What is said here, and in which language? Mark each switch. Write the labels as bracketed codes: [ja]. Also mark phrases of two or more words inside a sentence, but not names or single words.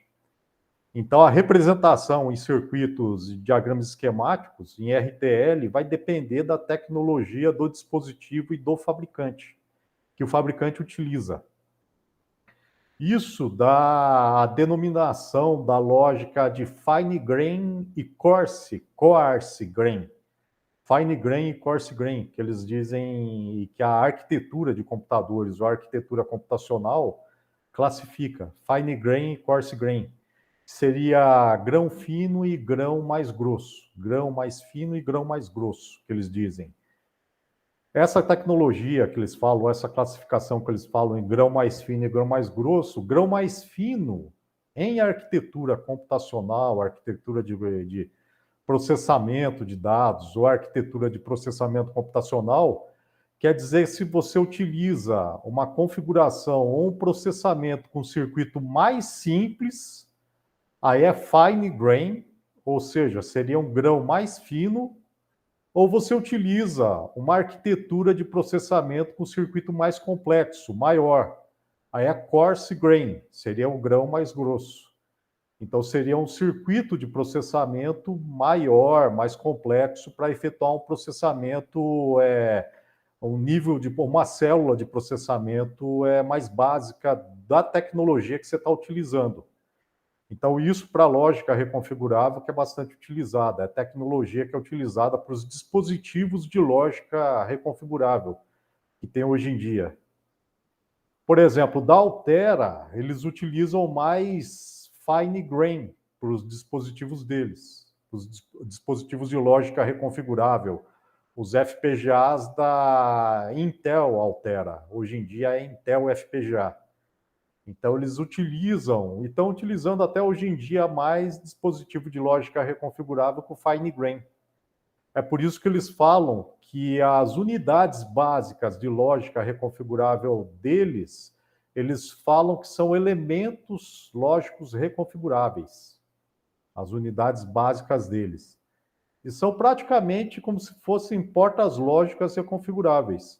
[pt] Então, a representação em circuitos e diagramas esquemáticos, em RTL, vai depender da tecnologia do dispositivo e do fabricante, que o fabricante utiliza. Isso dá a denominação da lógica de [en] fine grain [pt] e [en] coarse grain. Fine grain e coarse grain, [pt] que eles dizem que a arquitetura de computadores, ou a arquitetura computacional, classifica [en] fine grain [pt] e [en] coarse grain. [pt] Seria grão fino e grão mais grosso. Grão mais fino e grão mais grosso, que eles dizem. Essa tecnologia que eles falam, essa classificação que eles falam em grão mais fino e grão mais fino em arquitetura computacional, arquitetura de processamento de dados ou arquitetura de processamento computacional, quer dizer se você utiliza uma configuração ou um processamento com circuito mais simples, aí é [en] fine grain, [pt] ou seja, seria um grão mais fino, ou você utiliza uma arquitetura de processamento com circuito mais complexo, maior. Aí é [en] coarse grain, [pt] seria um grão mais grosso. Então, seria um circuito de processamento maior, mais complexo, para efetuar um processamento, um nível de uma célula de processamento mais básica da tecnologia que você está utilizando. Então, isso para a lógica reconfigurável que é bastante utilizada, é a tecnologia que é utilizada para os dispositivos de lógica reconfigurável que tem hoje em dia. Por exemplo, da Altera, eles utilizam mais [en] fine grain [pt] para os dispositivos deles, os dispositivos de lógica reconfigurável, os FPGAs da Intel Altera. Hoje em dia é Intel FPGA. Então, eles utilizam, e estão utilizando até hoje em dia mais dispositivo de lógica reconfigurável com [en] fine grain. [pt] É por isso que eles falam que as unidades básicas de lógica reconfigurável deles, eles falam que são elementos lógicos reconfiguráveis, as unidades básicas deles. E são praticamente como se fossem portas lógicas reconfiguráveis.